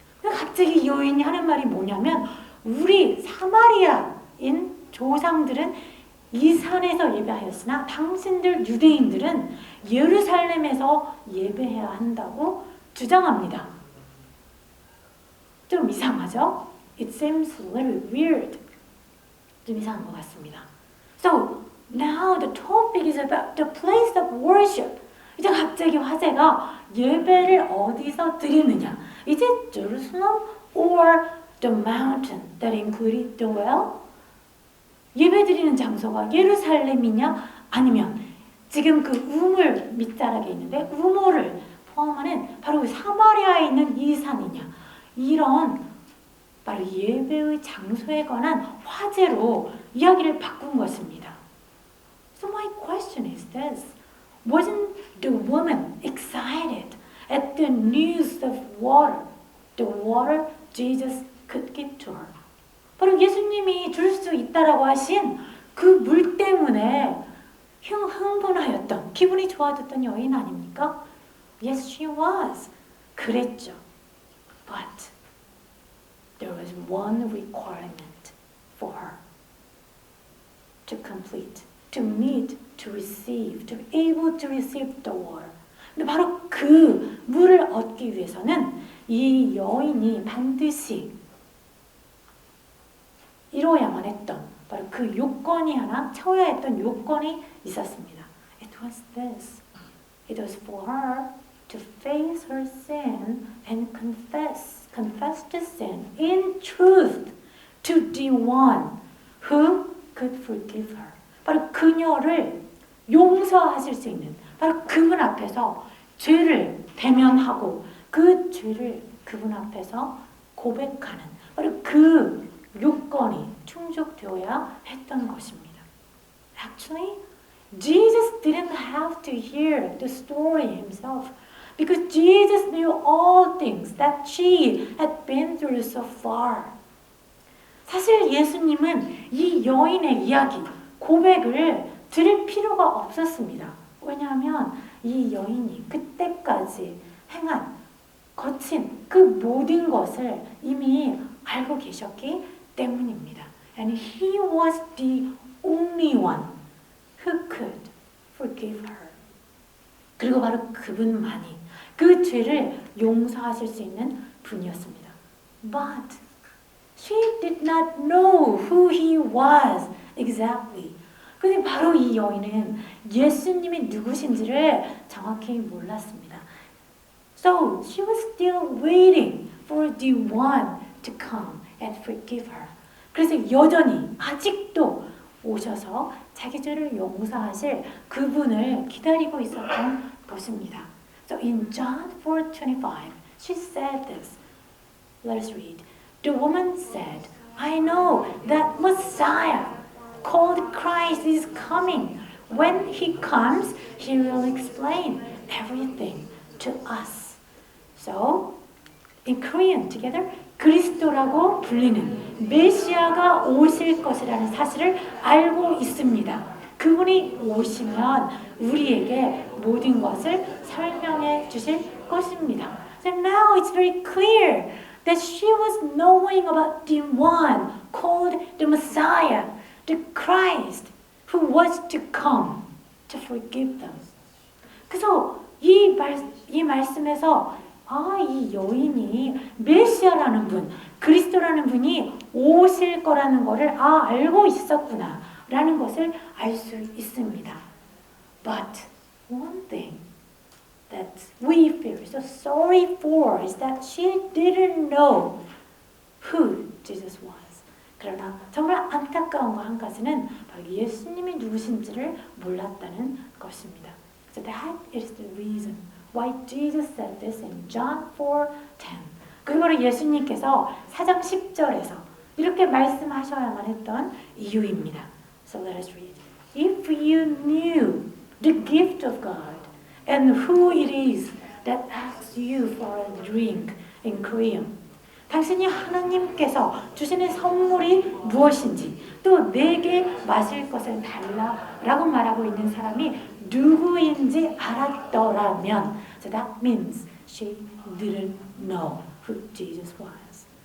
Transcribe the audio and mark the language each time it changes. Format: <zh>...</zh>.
<ko>갑자기 이 여인이 하는 말이 뭐냐면 우리 사마리아인 조상들은 이 산에서 예배하였으나 당신들 유대인들은 예루살렘에서 예배해야 한다고 주장합니다. 좀 이상하죠?</ko> <en>It seems a little weird.</en> <ko>좀 이상한 것 같습니다.</ko> <en>So, Now the topic is about the place of worship.</en> <ko>이제 갑자기 화제가 예배를 어디서 드리느냐.</ko> <en>Is it Jerusalem or the mountain that included the well?</en> <ko>예배 드리는 장소가 예루살렘이냐 아니면 지금 그 우물 밑자락에 있는데 우물을 포함하는 바로 사마리아에 있는 이 산이냐. 이런 바로 예배의 장소에 관한 화제로 이야기를 바꾼 것입니다.</ko> <en>So my question is this. Wasn't the woman excited at the news of water? The water Jesus could give to her.</en> <ko>바로 예수님이 줄 수 있다라고 하신 그 물 때문에 흥분하였던, 기분이 좋아졌던 여인 아닙니까?</ko> <en>Yes, she was.</en> <ko>그랬죠.</ko> <en>But there was one requirement for her to complete, to meet, to receive, to be able to receive the water.</en> <ko>근데 바로 그 물을 얻기 위해서는 이 여인이 반드시 이루어야만 했던 바로 그 요건이 하나, 채워야 했던 요건이 있었습니다.</ko> <en>It was this. It was for her to face her sin and confess the sin in truth to the one who could forgive her.</en> <ko>바로 그녀를 용서하실 수 있는 바로 그분 앞에서 죄를 대면하고 그 죄를 그분 앞에서 고백하는 바로 그 요건이 충족되어야 했던 것입니다.</ko> <en>Actually, Jesus didn't have to hear the story himself because Jesus knew all things that she had been through so far.</en> <ko>사실 예수님은 이 여인의 이야기, 고백을 들을 필요가 없었습니다. 왜냐하면 이 여인이 그때까지 행한 거친 그 모든 것을 이미 알고 계셨기 때문입니다.</ko> <en>And he was the only one who could forgive her.</en> <ko>그리고 바로 그분만이 그 죄를 용서하실 수 있는 분이었습니다.</ko> <en>But she did not know who he was exactly.</en> <ko>근데 바로 이 여인은 예수님이 누구신지를 정확히 몰랐습니다.</ko> <en>So she was still waiting for the one to come and forgive her.</en> <ko>그래서 여전히 아직도 오셔서 자기 죄를 용서하실 그분을 기다리고 있었던 것입니다.</ko> <en>So in John 4:25, she said this. Let us read. The woman said, I know that Messiah called Christ is coming. When he comes, he will explain everything to us. So, in Korean together,</en> <ko>그리스도라고 불리는 메시아가 오실 것이라는 사실을 알고 있습니다. 그분이 오시면 우리에게 모든 것을 설명해 주실 것입니다.</ko> <en>So now it's very clear that she was knowing about the one called the Messiah, the Christ, who was to come to forgive them.</en> <ko>그래서 이 말씀에서 이 여인이 메시아라는 분, 그리스도라는 분이 오실 거라는 것을 알고 있었구나 라는 것을 알 수 있습니다.</ko> <en>But one thing that we feel so sorry for is that she didn't know who Jesus was.</en> <ko>그러나 정말 안타까운 거 한 가지는 바로 예수님이 누구신지를 몰랐다는 것입니다.</ko> <en>So that is the reason why Jesus said this in John 4:10.</en> <ko>그리고 예수님께서 4장 10절에서 이렇게 말씀하셔야만 했던 이유입니다.</ko> <en>So let us read. If you knew the gift of God and who it is that asks you for a drink in Korean.</en> <ko>당신이 하나님께서 주시는 선물이 무엇인지 또 내게 마실 것을 달라라고 말하고 있는 사람이 누구인지 알았더라면</ko> <en>So that means she didn't know who Jesus was.</en>